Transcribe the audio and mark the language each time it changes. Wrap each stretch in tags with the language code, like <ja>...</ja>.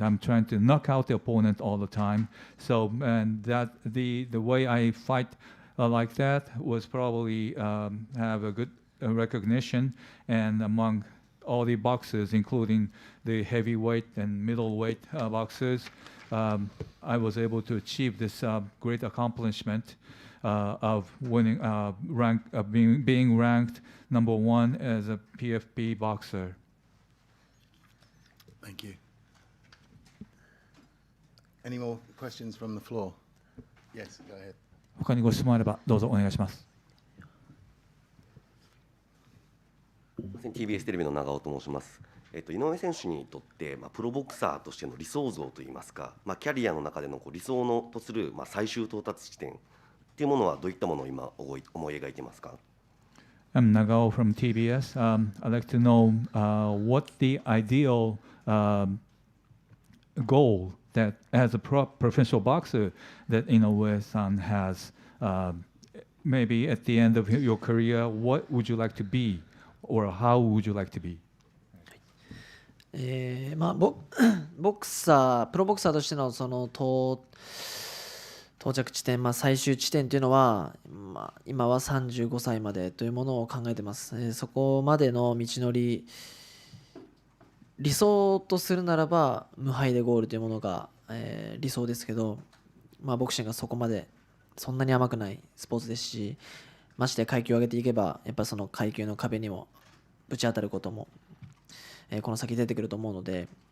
<en>I'm trying to knock out the opponent all the time. So and that the way I fight like that was probably have a good recognition, and among all the boxers, including the heavyweight and middleweight boxers, I was able to achieve this great accomplishment of winning, being ranked #1 as a PFP boxer. Thank you. Any more questions from the floor? Yes, go ahead.</en> <ja>他にご質問あればどうぞお願いします。 TBS テレビの長尾と申します。井上選手にとって、プロボクサーとしての理想像といいますか、キャリアの中での理想のとする、最終到達地点っていうものはどういったものを今思い描いていますか？</ja> <en>I'm Nagao from TBS. I'd like to know what the ideal goal that as a professional boxer that Inoue-san has. Maybe at the end of your career, what would you like to be, or how would you like to be?</en> <ja>ボクサープロボクサーとしてのその到着地点、最終地点というのは、今は35歳までというものを考えています。そこまでの道のり、理想とするならば無敗でゴールというものが、理想ですけど、ボクシングがそこまでそんなに甘くないスポーツですし、まして階級を上げていけばやっぱりその階級の壁にもぶち当たることも、この先出てくると思うので、</ja>